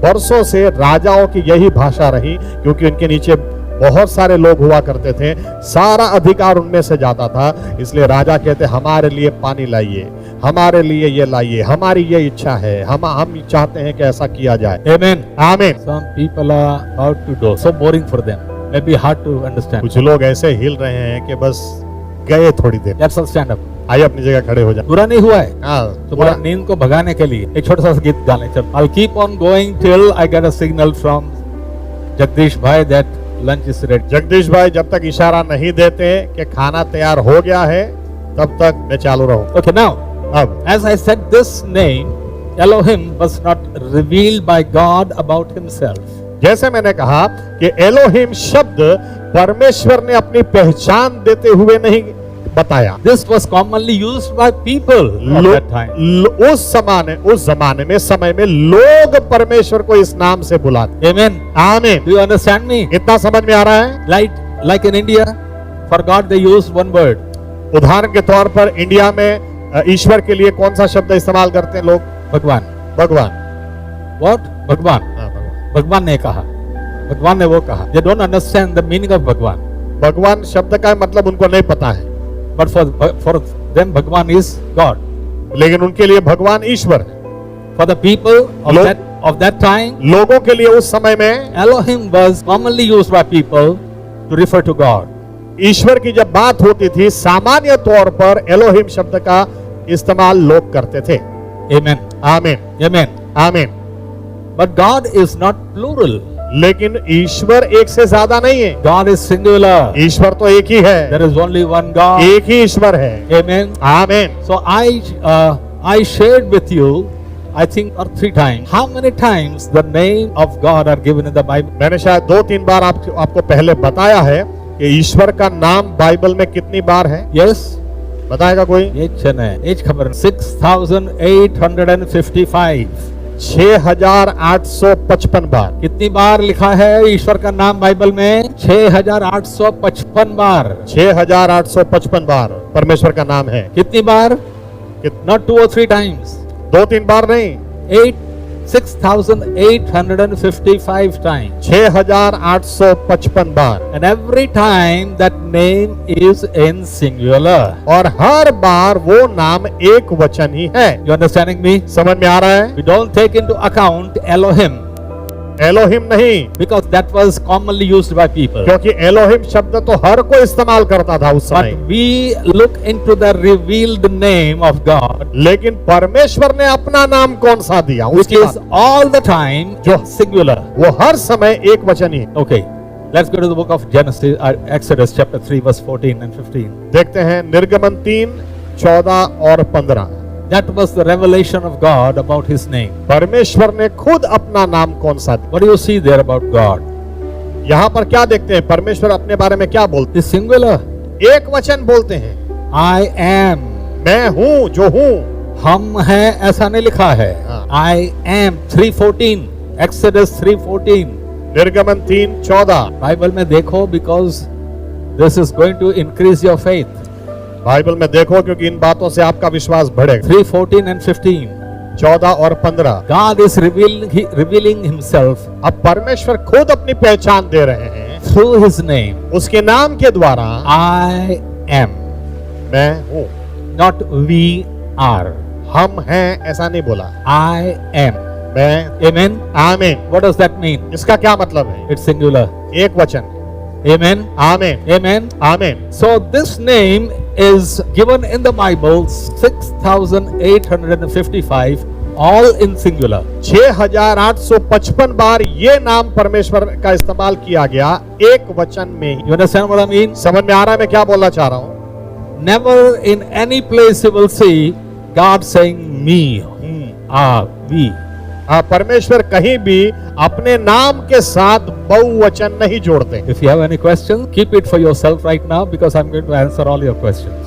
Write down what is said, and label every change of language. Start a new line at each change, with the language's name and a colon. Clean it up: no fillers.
Hindi: वर्षों से राजाओं की यही भाषा रही, क्योंकि उनके नीचे बहुत सारे लोग हुआ करते थे, सारा अधिकार उनमें से जाता था, इसलिए राजा कहते हमारे लिए पानी लाइए, हमारे लिए ये लाइए, हमारी ये इच्छा है, हम चाहते हैं कि ऐसा किया जाए।
English: Amen.
Hindi: आमीन।
English: Some people are about to do. So boring for them. Maybe hard to understand.
Hindi: कुछ लोग ऐसे हिल रहे हैं कि बस गए थोड़ी देर।
English: Let's all stand up.
Hindi: आइए अपनी जगह खड़े हो जाए। पूरा नहीं हुआ है। हाँ, तुम्हारा नींद को भगाने के लिए एक छोटा सा गीत गा लें।
English: चल, I'll keep on going till I get a signal from Jagdish bhai that lunch is ready.
Hindi: Jagdish भाई जब तक इशारा नहीं देते कि खाना तैयार हो गया है, तब तक मैं चालू रहूं।
English: Okay, now,
Hindi: अब
English: as I said, this name Elohim was not revealed by God about himself.
Hindi: जैसे मैंने कहा कि एलोहिम शब्द परमेश्वर ने अपनी पहचान देते हुए नहीं बताया।
English: This was commonly used by people at that time.
Hindi: उस जमाने में समय में लोग परमेश्वर को इस नाम से बुलाते।
English: Amen.
Hindi: आमीन।
English: Do you understand me?
Hindi: इतना समझ में आ रहा है?
English: Like in India, for God they use one word.
Hindi: उदाहरण के तौर पर इंडिया में ईश्वर के लिए कौन सा शब्द इस्तेमाल करते हैं लोग? भगवान. भगवान।
English: What? भगवान.
Hindi: हाँ, भगवान। भगवान ने कहा. भगवान ने वो कहा.
English: They don't understand the meaning of bhagwan.
Hindi: भगवान शब्द का मतलब उनको नहीं पता है।
English: But for them bhagwan is God.
Hindi: लेकिन उनके लिए भगवान ईश्वर है।
English: For the people Lo- of that time,
Hindi: लोगों के लिए उस समय में
English: Elohim was commonly used by people to refer to God.
Hindi: ईश्वर की जब बात होती थी, सामान्य तौर पर एलोहिम शब्द का इस्तेमाल लोग करते थे।
English: Amen.
Hindi: आमीन।
English: Amen.
Hindi: आमीन।
English: But God is not plural.
Hindi: लेकिन ईश्वर एक से ज्यादा नहीं है।
English: God is singular.
Hindi: ईश्वर तो एक ही है।
English: There is only one God.
Hindi: एक ही ईश्वर है।
English: Amen.
Hindi: आमीन।
English: So I shared with you, I think, or 3 times, how many times the name of God are given in the Bible?
Hindi: मैंने शायद 2-3 बार आपको पहले बताया है कि ईश्वर का नाम बाइबल में कितनी बार है।
English: Yes.
Hindi: बताएगा कोई? ये छन है, एज खबर 6855. 6855 बार। कितनी बार लिखा है ईश्वर का नाम बाइबल में? 6855 बार। 6855 बार परमेश्वर का नाम है। कितनी बार? कित-
English: Not 2 or 3 times.
Hindi: 2-3 बार नहीं,
English: 6855 times.
Hindi: 6855 bar.
English: And every time that name is in singular.
Hindi: और हर बार वो नाम एक वचन ही है।
English: You understanding me?
Hindi: समझ में आ रहा है?
English: We don't take into account Elohim
Hindi: Elohim नहीं,
English: because that was commonly used by people.
Hindi: क्योंकि एलोहिम शब्द तो हर कोई इस्तेमाल करता था उस समय।
English: But we look into the revealed name of God,
Hindi: लेकिन परमेश्वर ने अपना नाम कौन सा दिया?
English: which
Hindi: उसकी
English: is
Hindi: बात-
English: all the time
Hindi: जो-
English: singular.
Hindi: वो हर समय एक वचन ही है।
English: Okay, let's go to the book of Genesis, Exodus chapter 3 verse 14 and 15.
Hindi: देखते हैं निर्गमन 3, 14 और 15।
English: That was the revelation of God about His name.
Hindi: परमेश्वर ने खुद अपना नाम कौन सा दिया?
English: What do you see there about God?
Hindi: यहाँ पर क्या देखते हैं? परमेश्वर अपने बारे में क्या बोलते
English: It's singular.
Hindi: हैं? एक वचन बोलते हैं,
English: I am.
Hindi: मैं हूँ जो हूँ। हम हैं ऐसा नहीं लिखा है. हाँ.
English: I am 3:14. Exodus 3:14.
Hindi: निर्गमन 3, 14। बाइबल में देखो
English: because this is going to increase your faith.
Hindi: Bible में देखो क्योंकि इन बातों से आपका विश्वास बढ़ेगा।
English: 3:14 and 15.
Hindi: 14 और 15।
English: God is revealing Himself
Hindi: अब परमेश्वर खुद अपनी पहचान दे रहे हैं
English: through His name.
Hindi: उसके नाम के द्वारा।
English: I am,
Hindi: मैं हूँ,
English: not we are.
Hindi: हम हैं ऐसा नहीं बोला।
English: I am.
Hindi: मैं।
English: Amen.
Hindi: आमीन।
English: What does that mean?
Hindi: इसका क्या मतलब है?
English: It's singular.
Hindi: एक वचन।
English: Amen.
Hindi: आमीन।
English: Amen.
Hindi: आमीन।
English: So this name is given in the Bible 6855, all in singular.
Hindi: 6855 बार ये नाम परमेश्वर का इस्तेमाल किया गया एक वचन में ही।
English: You understand what I mean?
Hindi: समझ में आ रहा है मैं क्या बोलना चाह रहा हूँ?
English: Never in any place you will see God saying me, we.
Hindi: हाँ, परमेश्वर कहीं भी अपने नाम के साथ बहुवचन नहीं जोड़ते।
English: If you have any questions, keep it for yourself right now because I'm going to answer all your questions.